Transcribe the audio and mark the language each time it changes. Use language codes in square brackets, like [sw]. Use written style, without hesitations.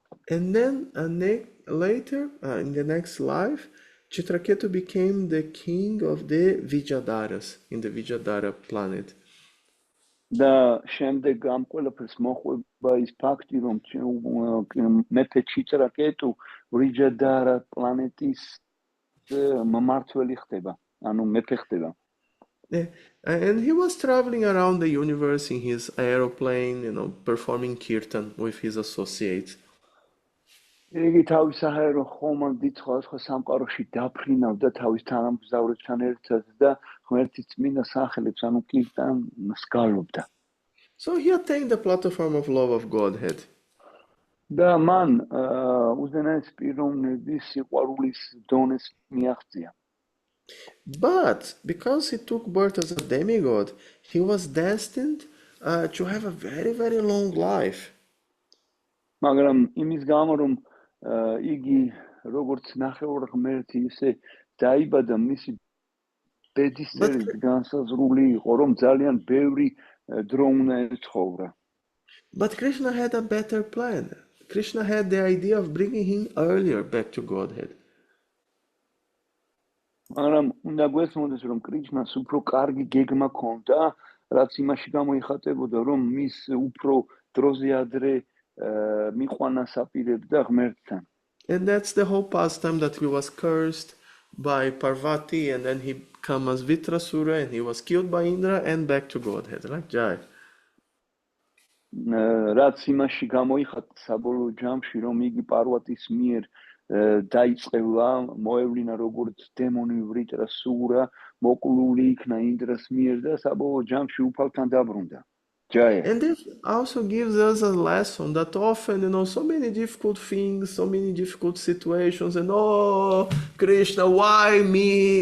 [en] And then later, in the next life, Chitraketu became the king of the Vijayadaras in the Vijayadara planet. [ka] და შემდეგ ამ ყველაფერს მოხვება ის ფაქტი, რომ მეფე ჩიტრაკეტუ ვიჯადარა პლანეტის მმართველი ხდება, ანუ მეფე ხდება. [en] And he was traveling around the universe in his aeroplane, performing kirtan with his associates. [ka] იგი თავის საჰაერო ხომალდით სხვა სამყაროში დაფრინავდა თავის თანამგზავრებთან ერთად და ღმერთის წმინდა სახელებს, ანუ კირტანს გალობდა. [en] So he attained the platform of love of Godhead. [ka] და მან უზენაეს პიროვნების სიყვარულის დონეს მიაღწია. [en] But because he took birth as a demigod, he was destined to have a very, very long life. [ka] მაგრამ იმის გამო რომ იგი როგორც ნახევარ ღმერთი ისე დაიბადა, მისი ბედისწერით განსაზღვრული იყო, რომ ძალიან ბევრი დრო უნდა ეცხოვრა. [en] But Krishna had a better plan. Krishna had the idea of bringing him earlier back to Godhead. [ka] მაგრამ უნდა გვესმოდეს, რომ კრიშნას უფრო კარგი გეგმა ჰქონდა, რაც იმაში გამოიხატებოდა, რომ მის უფრო დროზე ადრე მიყვანა საპირებდა ღმერთთან. [en] And that's the whole pastime that he was cursed by Parvati, and then he came as Vitrasura, and he was killed by Indra, and back to Godhead, right? Jai. [ka] რაც იმაში გამოიხატა საბოლოო ჯამში, რომ იგი პარვატის მიერ დაიწყევა, მოევლინა როგორც დემონი ვრიტრასურა, მოკლული იქნა ინდრას მიერ და საბოლოო ჯამში უფალთან დაბრუნდა. [en] And this also gives us a lesson that often, so many difficult things, so many difficult situations, and Krishna, why me?